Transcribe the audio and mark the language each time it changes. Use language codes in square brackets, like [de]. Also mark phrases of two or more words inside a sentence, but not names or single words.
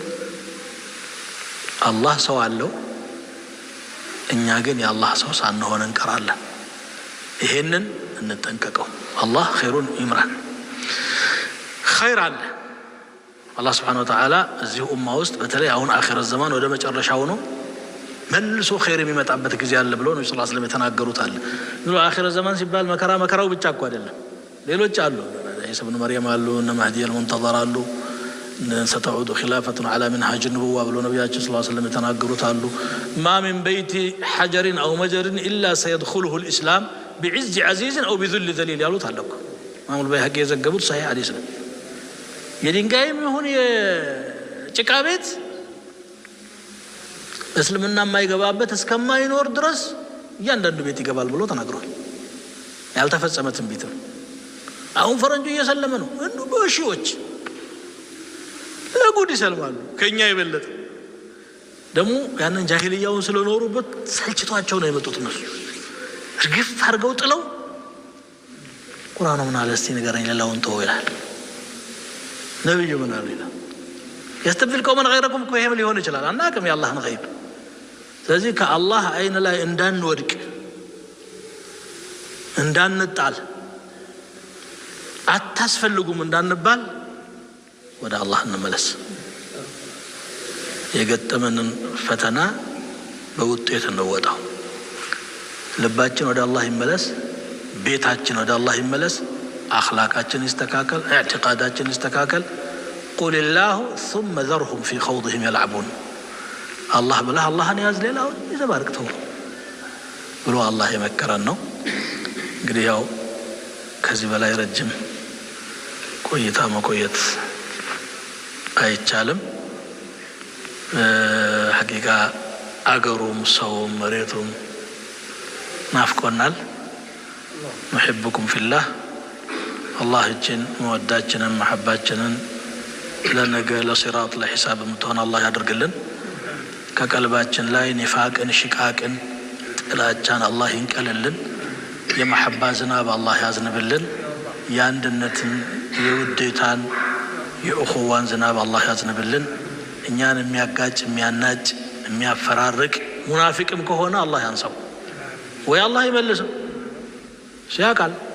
[am] አላህ ሰው አለው፣ እኛ ግን የአላህ ሰው ሳንሆን እንቀራለን። ይሄንን እንጠንቀቀው። አላህ ኸይሩን ይምራን። ኸይር አለ። አላህ [ar] سبحانه وتعالى [am] እዚህ ኡማ ውስጥ በተለይ አሁን [ar] آخر الزمان [am] ወደ መጨረሻው ነው መልሶ ኸይር የሚመጣበት ጊዜ አለ ብሎ ነብዩ [ar] صلى الله عليه وسلم [am] የተናገሩት አለ። ብሎ [ar] آخر الزمان [am] ሲባል መከራው ብቻ እኮ አይደለም፣ ሌሎች አሉ። ኢሳ ኢብኑ መርየም አሉ፣ እነ መህዲ አልሙንተዘር አሉ፣ [ar] ستعود خلافة على منهاج النبوة [am] ብሎ ነብያችን [ar] صلى الله عليه وسلم [am] የተናገሩት አሉ። [ar] ما من بيت حجر أو مجر إلا سيدخله الإسلام بعز عزيز أو بذل ذليل [am] ያሉት አለ እኮ ኢማሙ አልበይሀቂ የዘገቡት ሰሒህ ሐዲስ ነው። የድንጋይም ይሁን የጭቃ ቤት እስልምና የማይገባበት እስከማይኖር ድረስ እያንዳንዱ ቤት ይገባል ብሎ ተናግሯል። ያልተፈጸመ ትንቢት ነው። አሁን ፈረንጁ እየሰለመ ነው። እንዱ በሺዎች ለጉድ ይሰልማሉ ከኛ የበለጠ። ደግሞ ያንን ጃሂልያውን ስለኖሩበት ሰልችቷቸው ነው የመጡት። እነሱ እርግፍ አድርገው ጥለው ቁርአኑ ምን አለ እስቲ ንገረኝ ሌላውን ተው ይላል። ነብዩ ምን አለ ይላል። [ar] يستبدل قوما غيركم [am] እኮ ይሄም ሊሆን ይችላል። አናውቅም የአላህን ገይብ። ስለዚህ ከአላህ አይን ላይ እንዳንወድቅ እንዳንጣል አታስፈልጉም እንዳንባል ወደ አላህ እንመለስ። የገጠመንን ፈተና በውጤት እንወጣው። ልባችን ወደ አላህ ይመለስ፣ ቤታችን ወደ አላህ ይመለስ፣ አኽላቃችን ይስተካከል፣ ኢዕቲቃዳችን ይስተካከል። [ar] قل الله ثم ذرهم في خوضهم يلعبون الله بله الله [am] ያዝ ሌላውን ይዘባርቅተው ብሎ አላህ የመከረን ነው። እንግዲህ ያው ከዚህ በላይ ረጅም ቆይታ መቆየት አይቻልም። ሐቂቃ አገሩም ሰውም መሬቱም ናፍቆናል። [ar] نحبكم في الله الله [am] እችን መወዳችንን መሐባችንን ለነገ ለሲራጥ ለሂሳብ ምትሆን አላህ ያድርግልን። ከቀልባችን ላይ ኒፋቅን ሽቃቅን ጥላቻን አላህ ይንቀልልን። የመሐባ ዝናብ አላህ ያዝንብልን። የአንድነትን የውዴታን የእኹዋን ዝናብ አላህ ያዝንብልን። እኛን የሚያጋጭ የሚያናጭ የሚያፈራርቅ ሙናፊቅም ከሆነ አላህ ያንሰው ወይ አላህ ይመልሰው። ሲያቃል